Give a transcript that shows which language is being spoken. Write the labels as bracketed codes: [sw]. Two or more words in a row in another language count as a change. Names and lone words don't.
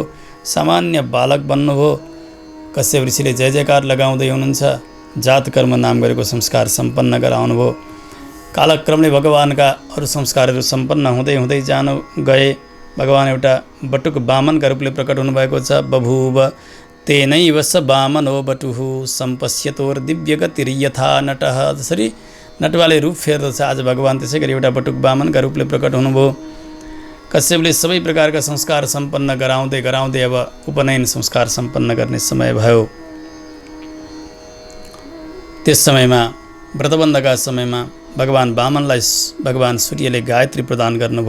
[ne] सामान्य बालक बन्नुभयो। कश्यप ऋषिले जय जयकार लगाउँदै हुनुहुन्छ। जात कर्म नाम गरेको संस्कार सम्पन्न गराउनुभयो। कालक्रमले भगवानका अरू संस्कारहरू सम्पन्न हुँदै हुँदै जानु गए। भगवान एउटा बटुक वामनका रूपले प्रकट हुनुभएको छ। [sa] बभूव तेनैव स वामनो बटुः सम्पश्यतोर दिव्य गतिर्यथा नटः। [ne] जसरी नटवाले रूप फेर्दछ, आज भगवान त्यसै गरी एउटा बटुक वामनका रूपले प्रकट हुनुभयो। कश्यपले सबै प्रकारका संस्कार सम्पन्न गराउँदै गराउँदै अब उपनयन संस्कार सम्पन्न गर्ने समय भयो। त्यस समयमा व्रतबन्धका समयमा भगवान वामनलाई भगवान सूर्यले गायत्री प्रदान गर्नुभयो।